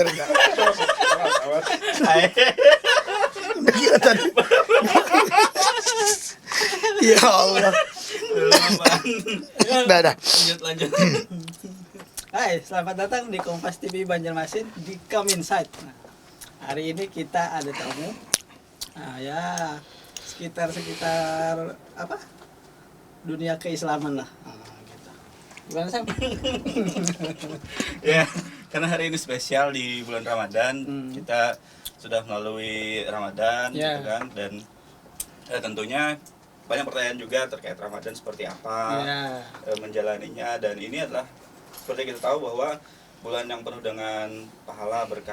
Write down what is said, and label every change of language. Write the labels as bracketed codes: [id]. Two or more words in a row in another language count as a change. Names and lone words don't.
[id] Udah gila tadi. Ya Allah. Dah. Lanjut. Hai, selamat datang di Kompas TV Banjarmasin di Come Inside. Nah, hari ini kita ada tamu. Nah, ya sekitar apa? Dunia keislaman lah. Nah, gitu. Gimana Sam? Ya, karena hari ini spesial di bulan Ramadan, kita sudah melalui Ramadan, gitu kan, dan tentunya banyak pertanyaan juga terkait Ramadan seperti apa, menjalaninya, dan ini adalah seperti kita tahu bahwa bulan yang penuh dengan pahala berkah.